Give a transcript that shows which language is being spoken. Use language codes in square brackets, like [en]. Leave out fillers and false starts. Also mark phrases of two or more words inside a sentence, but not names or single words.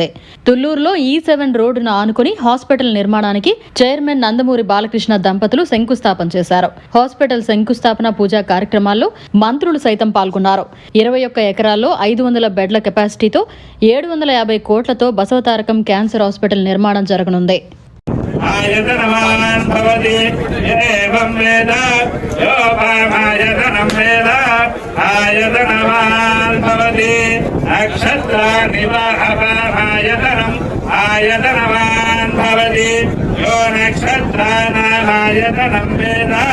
[te] తుళ్లూరులో E7 రోడ్డును ఆనుకుని హాస్పిటల్ నిర్మాణానికి చైర్మన్ నందమూరి బాలకృష్ణ దంపతులు శంకుస్థాపన చేశారు. హాస్పిటల్ శంకుస్థాపన పూజా కార్యక్రమాల్లో మంత్రులు సైతం పాల్గొన్నారు. 21 ఎకరాల్లో 500 బెడ్ల కెపాసిటీతో 750 కోట్లతో బసవతారకం క్యాన్సర్ హాస్పిటల్ నిర్మాణం జరగనుంది. [sa] आयतनवान् भवति एवं वेद योपामायतनं वेद आयतनवान् भवति नक्षत्रानिवाहपामायतनम् आयतनवान् भवति यो नक्षत्रानामायतनं वेद